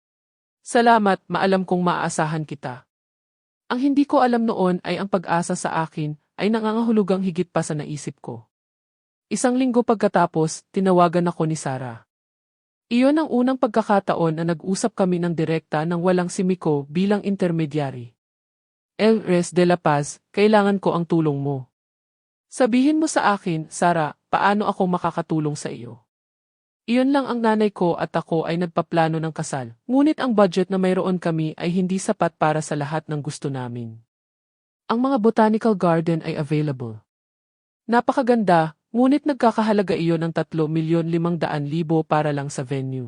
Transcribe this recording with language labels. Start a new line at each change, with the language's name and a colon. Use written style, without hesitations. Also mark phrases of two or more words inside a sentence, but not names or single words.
Filipino: Salamat, maalam kong maaasahan kita. Ang hindi ko alam noon ay ang pag-asa sa akin ay nangangahulugang higit pa sa naisip ko. 1 linggo pagkatapos, tinawagan ako ni Sarah. Iyon ang unang pagkakataon na nag-usap kami ng direkta nang walang si Miko bilang intermediary. Res de la Paz, kailangan ko ang tulong mo. Sabihin mo sa akin, Sarah, paano ako makakatulong sa iyo? Iyon lang ang nanay ko at ako ay nagpaplano ng kasal, ngunit ang budget na mayroon kami ay hindi sapat para sa lahat ng gusto namin. Ang mga
English: botanical garden
Filipino: ay available. Napakaganda, ngunit nagkakahalaga iyon ng 3,500,000 para lang sa venue.